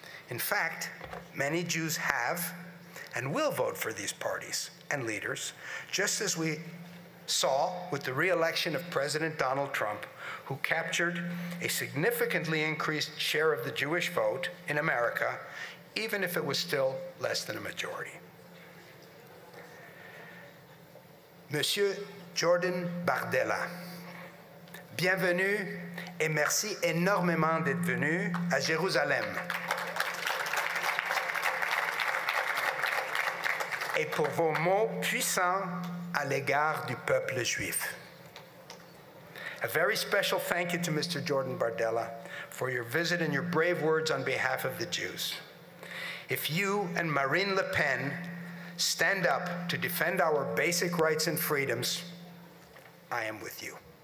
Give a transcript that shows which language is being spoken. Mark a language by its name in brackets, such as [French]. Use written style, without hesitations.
[English] In fact, many Jews have and will vote for these parties and leaders, just as we saw with the re-election of President Donald Trump, who captured a significantly increased share of the Jewish vote in America, even if it was still less than a majority. [French] Monsieur Jordan Bardella, bienvenue et merci énormément d'être venu à Jérusalem. Et pour vos mots puissants à l'égard du peuple juif. [English] A very special thank you to Mr. Jordan Bardella for your visit and your brave words on behalf of the Jews. If you and Marine Le Pen stand up to defend our basic rights and freedoms, I am with you.